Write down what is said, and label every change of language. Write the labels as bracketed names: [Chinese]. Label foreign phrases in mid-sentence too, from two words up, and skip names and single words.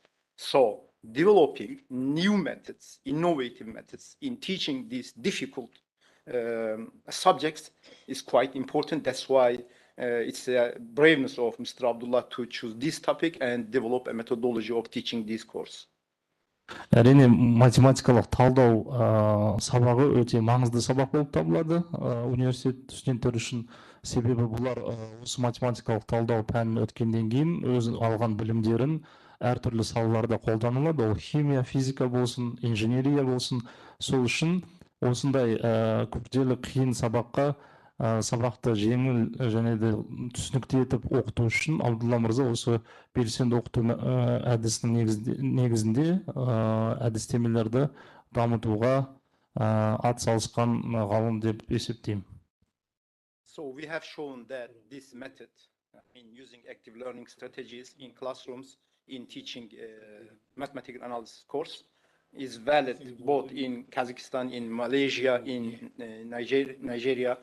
[English] So developing new methods, innovative methods in teaching these difficult subjects is quite important. That's why it's the braveness of Mr. Abdullah to choose this topic and develop a methodology of teaching this course. [Kazakh] Әрине математикалық талдау сабағы өте маңызды сабақ болып табылады университет студенттері үшін. Себебі бұлар осы математикалық талдау пәнін өткеннен кейін өз алған білімдерін әртүрлі салаларда қолданылады. Ол химия, физика болсын, инженерия болсын. Сол үшін осындай күрделі қиын сабақты жеңіл және де түсінікті етіп оқыту үшін Абдулла мырза осы белсенді оқыту әдісінің негізінде әдістемелерді дамытуға атсалысқан ғалым деп есептеймін. [English] So we have shown that this method in using active learning strategies in classrooms in teaching mathematical analysis course is valid both in Kazakhstan, in Malaysia, in Nigeria.